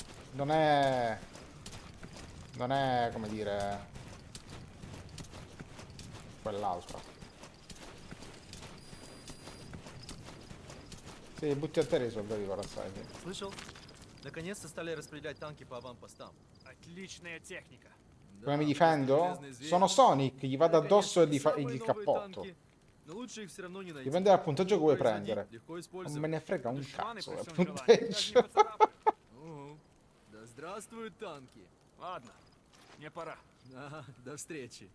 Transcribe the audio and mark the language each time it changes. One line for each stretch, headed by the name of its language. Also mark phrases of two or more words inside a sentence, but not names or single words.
Italian: Non è... Non è, come dire... quell'altra. Sì, butti a te i soldati corazzati.
Russian: Слышал? Наконец-то стали распределять танки по аванпостам. Отличная техника.
Italian: Come mi difendo? Sono Sonic, gli vado addosso e gli cappotto.
Russian: Но лучше их все равно не найти.
Italian: Dipende dal punteggio che vuoi prendere. Non me ne frega un cazzo del punteggio.
Russian: Да здравствуют танки. Ладно, мне пора. Ага, до встречи.